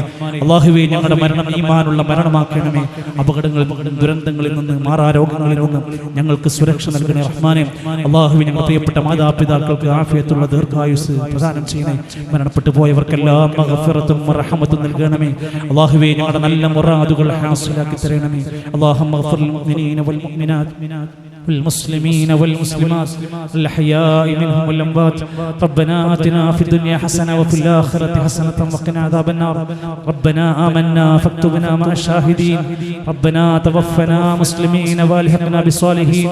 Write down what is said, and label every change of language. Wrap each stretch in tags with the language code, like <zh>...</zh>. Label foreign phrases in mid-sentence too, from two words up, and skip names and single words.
<ml>അല്ലാഹുവേ, ഞങ്ങളുടെ മരണം ഈമാനുള്ള മരണമാക്കണമേ. അപകടങ്ങളിൽ, ദുരന്തങ്ങളിൽ നിന്ന്, മാറാരോഗങ്ങളിൽ നിന്ന് ഞങ്ങൾക്ക് സുരക്ഷ നൽകണേ റഹ്മാനേ. അല്ലാഹുവേ, ഞങ്ങളുടെ പ്രിയപ്പെട്ട മാതാപിതാക്കൾക്ക് ആഫിയത്തുള്ള ദീർഘായുസ് പ്രദാനം ചെയ്യണേ. മരണപ്പെട്ടു പോയവർക്കെല്ലാം മഗ്ഫിറത്തും റഹ്മത്തും നൽകണമേ. അല്ലാഹുവേ, ഞങ്ങളുടെ നല്ല മുറാദുകൾ ഹാസിലാക്കി തരണമേ.</ml> <ar>اللهم اغفر للمؤمنين والمؤمنات والمسلمين والمسلمات الأحياء منهم والأموات. ربنا آتنا في الدنيا حسنة وفي الآخرة حسنة وقنا عذاب النار. ربنا آمنا فاكتبنا مع الشاهدين. ربنا توفنا مسلمين والحقنا بالصالحين.</ar>